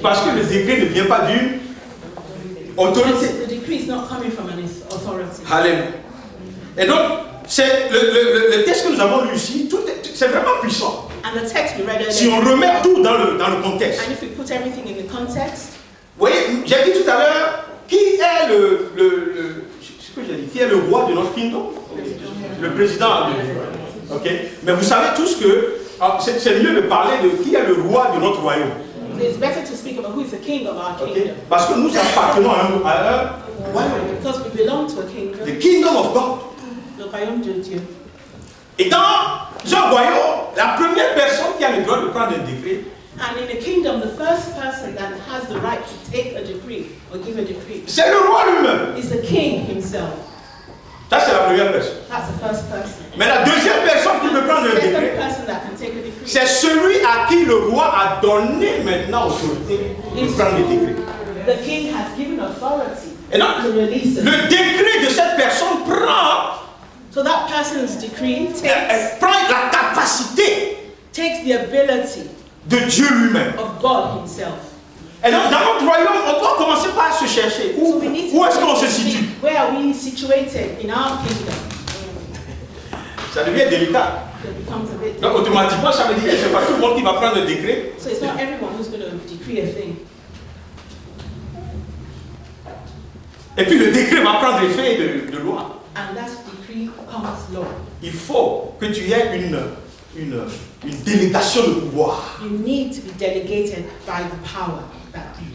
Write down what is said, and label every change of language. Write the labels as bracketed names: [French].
[French] Parce que le décret ne vient pas d'une autorité. [English] The decree is not coming from an authority. [French] Alléluia. Et donc, c'est le texte que nous avons lu ici, c'est vraiment puissant. [English] And the text we read earlier, [French] Si on remet tout dans le contexte. [English] and if we put everything in the context, [French] Vous voyez, j'ai dit tout à l'heure, qui est ce que j'ai dit, qui est le roi de notre kingdom? Le président. Ok. Mais vous savez tous que c'est mieux de parler de qui est le roi de notre royaume. [English] it's better to speak about who is the king of our Ok. kingdom. [French] Parce que nous appartenons à un royaume. [English] Because we belong to a kingdom, The kingdom of God. [French] le royaume de Dieu. Et dans un royaume, la première personne qui a le droit de prendre un décret, [English] And in a kingdom, the first person that has the right to take a decree or give a decree [French] c'est le roi lui-même. [English] is the king himself. [French] Ça, c'est la première personne. [English] That's the first person. [French] Mais la deuxième personne qui peut prendre un [English] The second [French] décret, [English] person that can take a decree [French] c'est celui à qui le roi a donné maintenant autorité de prendre le décret. [English] the king has given authority [French] Et donc, [English] to release it. [French] le décret de cette personne prend [English] So that person's decree [French] elle prend la capacité [English] takes the ability [French] de Dieu lui-même. [English] of God himself. [French] Et donc, dans notre royaume, on doit commencer par se chercher. [English] So we need to [French] Où est-ce qu'on se situe? [English] where are we situated in our kingdom? [French] Ça devient délicat. [English] It becomes a bit [French] Donc, automatiquement, ça veut dire que c'est pas tout le monde qui va prendre le décret. [English] So it's not everyone who's going to decree a thing. [French] Et puis, le décret va prendre effet de loi. [English] And that decree becomes law. [French] Il faut que tu aies une délégation de pouvoir. [English] You need to be delegated by the power that